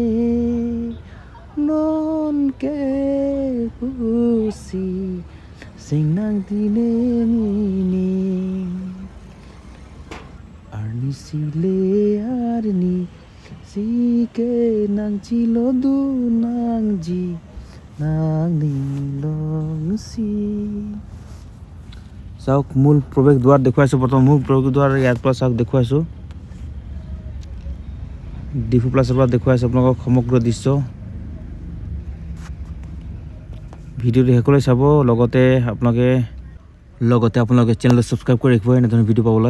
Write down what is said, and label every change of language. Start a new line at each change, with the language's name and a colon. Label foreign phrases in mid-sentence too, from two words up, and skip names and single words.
Karbi: non ke pusi sing nang tine ni arni sile arni sike nang chilo du nang ji nang ni long si।
Assamese: চাওক, মূল প্ৰৱেশ দুৱাৰ দেখুৱাইছোঁ। প্ৰথম মূল প্ৰৱেশ দুৱাৰ ইয়াৰ পৰা চাওক দেখুৱাইছোঁ। ডিফু প্লাছৰ পৰা দেখুৱাইছোঁ আপোনালোকক সমগ্ৰ দৃশ্য। ভিডিঅ'টো শেষলৈ চাব। লগতে আপোনালোকে চেনেলটো ছাবস্ক্ৰাইব কৰি ৰাখিব এনেধৰণৰ ভিডিঅ' পাবলৈ।